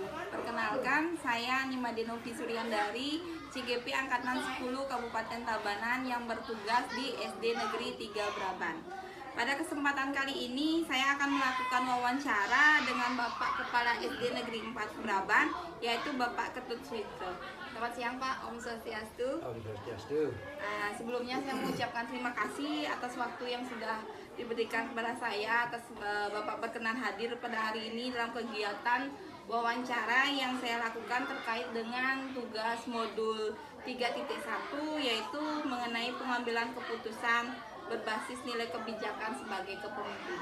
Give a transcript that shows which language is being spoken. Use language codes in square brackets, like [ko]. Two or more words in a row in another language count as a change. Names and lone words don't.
[id] Perkenalkan, saya Nimade Novi Suryandari, CGP Angkatan 10 Kabupaten Tabanan yang bertugas di SD Negeri 3 Braban. Pada kesempatan kali ini, saya akan melakukan wawancara dengan Bapak Kepala SD Negeri 4 Braban, yaitu Bapak Ketut Suitro. Selamat siang Pak, [ban] Om Swastiastu. Om Swastiastu. [id] Sebelumnya saya mengucapkan terima kasih atas waktu yang sudah diberikan kepada saya, atas Bapak berkenan hadir pada hari ini dalam kegiatan wawancara yang saya lakukan terkait dengan tugas modul 3.1, yaitu mengenai pengambilan keputusan berbasis nilai kebijakan sebagai kepemimpinan.